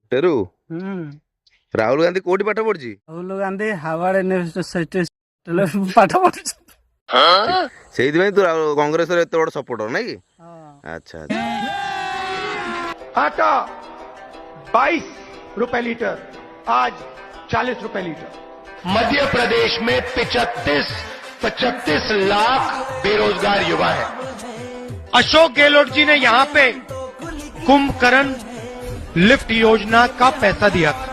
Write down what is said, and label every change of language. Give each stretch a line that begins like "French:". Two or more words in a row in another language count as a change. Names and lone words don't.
Odia: ସଫ୍ଟୱେର। ରାହୁଲ ଗାନ୍ଧୀ କୋଉଠି ପାଠ ପଢିଛି? ରାହୁଲ ଗାନ୍ଧୀ ହାୱାର୍ଡ ୟୁନିଭର୍ସିଟି ପାଠ ପଢୁଛି। ସେଇଥିପାଇଁ ତୁ କଂଗ୍ରେସର ଏତେ ବଡ ସପୋର୍ଟର ନାଇଁ କି? ଆଚ୍ଛା ଆଚ୍ଛା।
Hindi: आटा 22 रुपए लीटर, आज 40 रुपए लीटर। मध्य प्रदेश में 35 लाख बेरोजगार युवा है। अशोक गहलोत जी ने यहां पे कुंभकर्ण लिफ्ट योजना का पैसा दिया था।